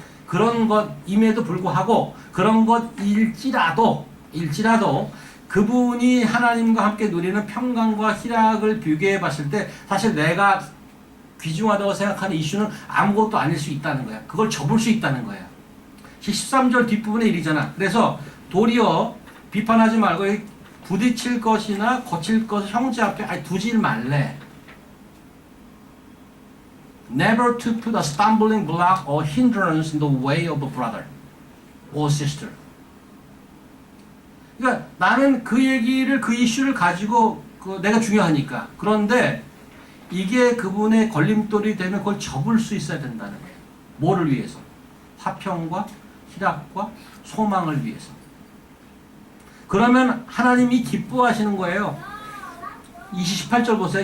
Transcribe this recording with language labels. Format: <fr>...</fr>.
<ko>그런 것임에도 불구하고 그런 것일지라도 그분이 하나님과 함께 누리는 평강과 희락을 비교해 봤을 때 사실 내가 귀중하다고 생각하는 이슈는 아무것도 아닐 수 있다는 거야. 그걸 접을 수 있다는 거야. 13절 뒷부분에 이르잖아. 그래서 도리어 비판하지 말고 부딪힐 것이나 거칠 것을 형제 앞에 두질 말래.</ko> <en>Never to put a stumbling block or hindrance in the way of a brother or sister.</en> <ko>그러니까 나는 그 얘기를 그 이슈를 가지고 내가 중요하니까. 그런데 이게 그분의 걸림돌이 되면 그걸 접을 수 있어야 된다는 거예요. 뭐를 위해서? 화평과 희락과 소망을 위해서. 그러면 하나님이 기뻐하시는 거예요. 28절 보세요.</ko>